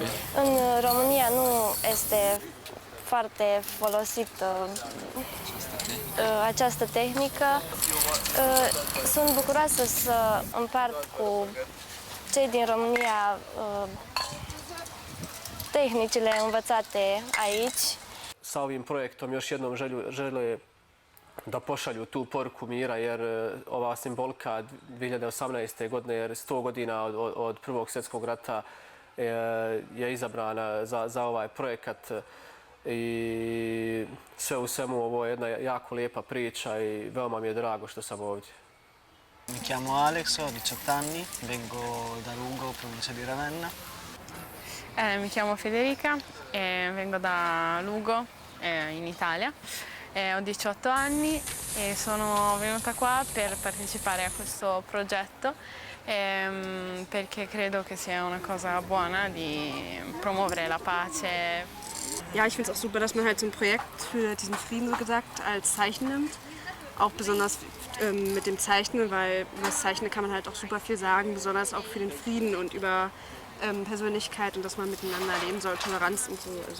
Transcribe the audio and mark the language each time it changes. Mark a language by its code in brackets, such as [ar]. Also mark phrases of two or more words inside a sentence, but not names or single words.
[ro] În România nu este foarte folosită această tehnică. Sunt bucuroasă să împart cu cei din România tehnicile învățate aici. [bs] Sa ovim projektom još jednom žele da pošalju tu poruku mira, jer ova simbolika 2018. godine, jer 100 godina od Prvog svjetskog rata je izabrana za ovaj projekat. I sve u svemu ovo je jedna jako lijepa priča i veoma mi je drago što sam ovdje. [it] Mi chiamo Alex, ho 18 anni, vengo da Lugo, provincia di Ravenna. Mi chiamo Federica e vengo da Lugo, in Italia. Ho 18 anni e sono venuta qua per partecipare a questo progetto perché credo che sia una cosa buona di promuovere la pace. [de] Ja, ich finde es auch super, dass man halt so ein Projekt für diesen Frieden, so gesagt, als Zeichen nimmt. Auch besonders mit dem Zeichnen, weil über das Zeichnen kann man halt auch super viel sagen, besonders auch für den Frieden und über Persönlichkeit und dass man miteinander leben soll, Toleranz und so. Also.